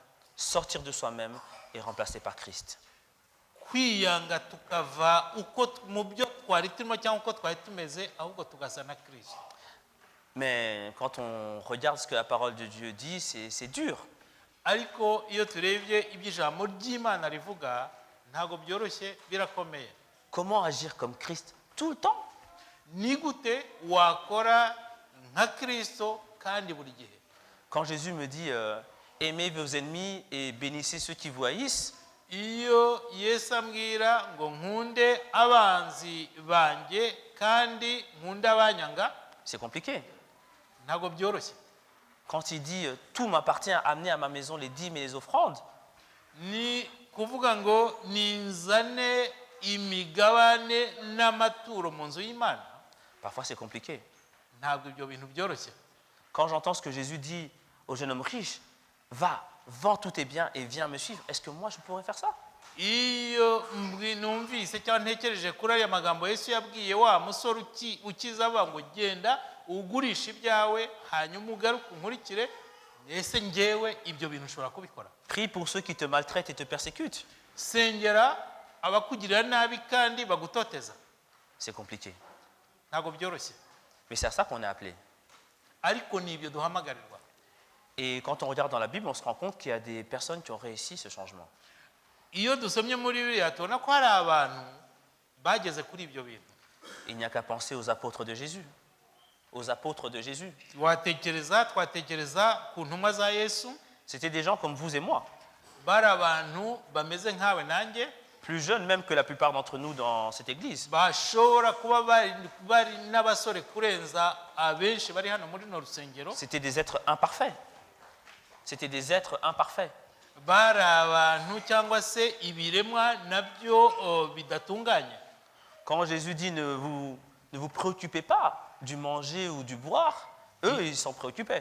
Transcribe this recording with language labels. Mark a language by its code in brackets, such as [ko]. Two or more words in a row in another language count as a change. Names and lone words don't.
[fr] Sortir de soi-même et remplacé par Christ. [rw] Kwiyanga tukava uko mu byo twari turimo cyangwa uko twari tumeze ahubwo tugasa na Kristo. [fr] Mais quand on regarde ce que la parole de Dieu dit, c'est dur. [rw] Ariko iyo turebye iby'ijambo ry'Imana rivuga ntago byoroshye, birakomeye. [fr] Comment agir comme Christ tout le temps? [rw] Ni gute wakora nka Kristo kandi buri gihe? [fr] Quand Jésus me dit aimez vos ennemis et bénissez ceux qui vous haïssent, [rw] Iyo Yesu ambwira ngo nkunde abanzi banjye kandi nkunde abanyanga, [fr] c'est compliqué. [rw] ntago byoroshye. [fr] Quand il dit tout m'appartient, amenez à ma maison les dîmes et les offrandes, [rw] Ni kuvuga ngo ninzane imigabane n'amaturo mu nzu y'Imana, [fr] parfois c'est compliqué. [rw] ntabwo ibyo bintu byoroshye. [fr] Quand j'entends ce que Jésus dit au jeune homme riche, va, vends tous tes biens et viens me suivre, est-ce que moi je pourrais faire ça? [rw] Iyo numvise cyangwa ntekereje kuri aya magambo Yesu yabwiye wa musore ukiza aba ngo genda ugurisha ibyawe hanyuma ugaruke unkurikire, ese njyewe ibyo bintu ushobora kubikora? [fr] Prie pour ceux qui te maltraitent et te persécutent. [rw] Sengera abakugirira nabi kandi bagutoteza, [fr] C'est compliqué. [rw] ntabwo byoroshye, [fr] Mais c'est à ça qu'on est appelé. [rw] ariko ni ibyo duhamagarirwa. [fr] Et quand on regarde dans la Bible, on se rend compte qu'il y a des personnes qui ont réussi ce changement. [rw] Iyo dusomye muri Bibiliya tubona ko hari abantu bageze kuri ibyo bintu. [fr] Il n'y a qu'à penser aux apôtres de Jésus. Aux apôtres de Jésus. [rw] Twatekereza ku ntumwa za Yesu, [fr] C'était des gens comme vous et moi, [rw] bari abantu bameze nkawe nanjye, [fr] plus jeunes même que la plupart d'entre nous dans cette église. [rw] bashobora kuba bari n'abasore kurenza abenshi bari hano muri no rusengero. [fr] C'était des êtres imparfaits. C'était des êtres imparfaits. [rw] Bari abantu cyangwa se ibiremwa nabyo bidatunganye. [fr] Quand Jésus dit ne vous préoccupez pas du manger ou du boire, eux, ils s'en préoccupaient.